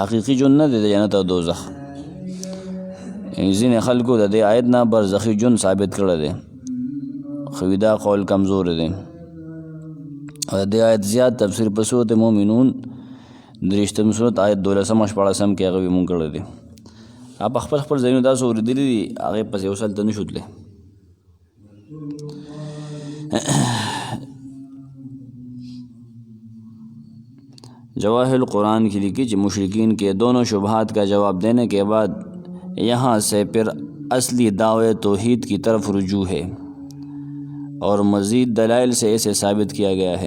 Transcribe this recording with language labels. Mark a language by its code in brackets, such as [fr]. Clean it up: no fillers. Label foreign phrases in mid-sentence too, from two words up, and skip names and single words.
[ps] حقیقي ژوند نه دی د جنت او دوزخ. ځینې خلکو د دې آیت نه برزخي ژوند ثابت کړی دی، خو دا قول کمزور دی. او د دې آیت زیات تفسیر په سورۃ مومنون 23 سورت آیت 12-14 کې هغه مونږ کړی دی. په خپل خپل ځایونو داسې اورېدلي دي، هغې پسې اوس هلته نه شو تللی. [ur] جواہر قرآن کی لکھی کہ مشرکین کے دونوں شبہات کا جواب دینے کے بعد یہاں سے پھر اصلی دعوے توحید کی طرف رجوع ہے، اور مزید دلائل سے اسے ثابت کیا گیا ہے.